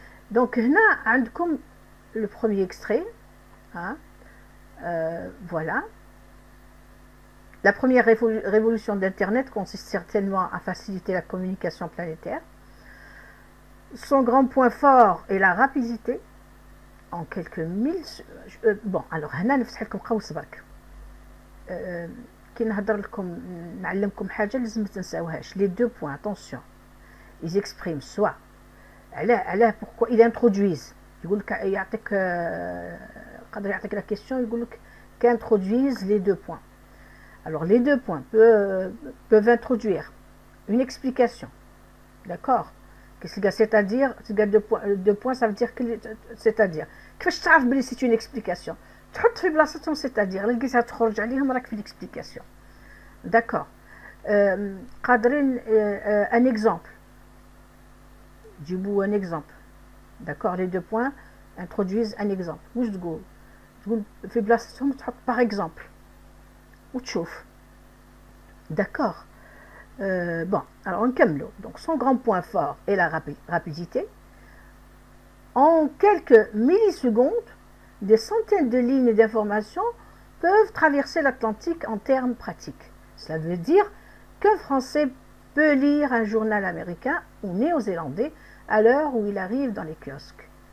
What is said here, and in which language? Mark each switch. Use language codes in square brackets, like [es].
[fr] Donc [ar] هنا عندكم [fr] le premier extrait, hein. Voilà. La première révolution d'Internet consiste certainement à faciliter la communication planétaire. Son grand point fort est la rapidité. En quelques mille... [ar] bon, alors, هنا نفتح لكم قوس برك. كي نهضر لكم نعلمكم حاجة لازم ما تنساوهاش. [fr] Les deux points, attention. Ils expriment soit علاه pourquoi ils introduisent. [ar] يقول لك يعطيك قادر يعطيك [fr] la question, [ar] يقول لك [fr] qu'introduisent les deux points. Alors les deux points peuvent introduire une explication, d'accord. Qu'est-ce que c'est-à-dire deux points, ça veut dire que c'est-à-dire [ar] كيفاش تعرف بلي [fr] c'est une explication, [ar] تحط في بلاصتهم [fr] c'est-à-dire [ar] اللي لقيتها تخرج عليهم راك في [fr] l'explication, d'accord. قادرين un exemple, جيبوا un exemple, d'accord. Les deux points introduisent un exemple. [ar] واش تقول في بلاصتهم تحط [fr] par exemple [ar] وتشوف, d'accord. [fr] Bon, alors [ar] نكملوا. [fr] Donc son grand point fort est la rapidité. En quelques millisecondes, des centaines de lignes d'information peuvent traverser l'Atlantique en termes pratiques. Cela veut dire qu'un Français peut lire un journal américain ou néo-zélandais à l'heure où il arrive dans les kiosques.